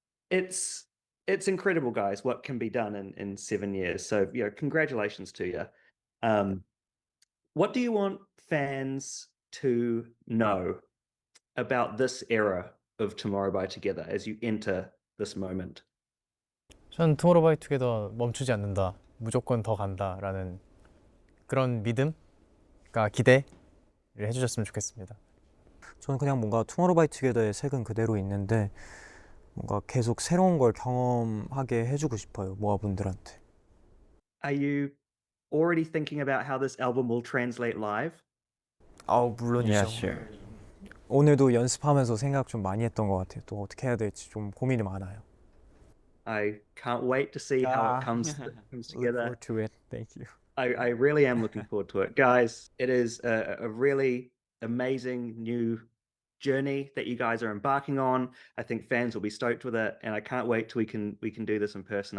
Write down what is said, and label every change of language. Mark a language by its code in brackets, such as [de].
[en] It's incredible, guys, what can be done in 7 years. So, congratulations to you. What do you want fans to know about this era of Tomorrow by Together as you enter this moment? [ko] 전 투모로우바이투게더 멈추지 않는다, 무조건 더 간다라는 그런 믿음, 그러니까 기대를 해주셨으면 좋겠습니다. 저는 그냥 뭔가 투모로우바이투게더의 색은 그대로 있는데 뭔가 계속 새로운 걸 경험하게 해주고 싶어요 모아분들한테. [en] Are you already thinking about how this album will translate live? [ko] 물론이죠. [en] Yeah, sure. [ko] 오늘도 연습하면서 생각 좀 많이 했던 것 같아요. 또 어떻게 해야 될지 좀 고민이 많아요. [en] I can't wait to see how it comes Look together. forward to it. Thank you. I really am looking forward to it. Guys, it is a really amazing new journey that you guys are embarking on. I think fans will be stoked with it, and I can't wait till we can do this in person.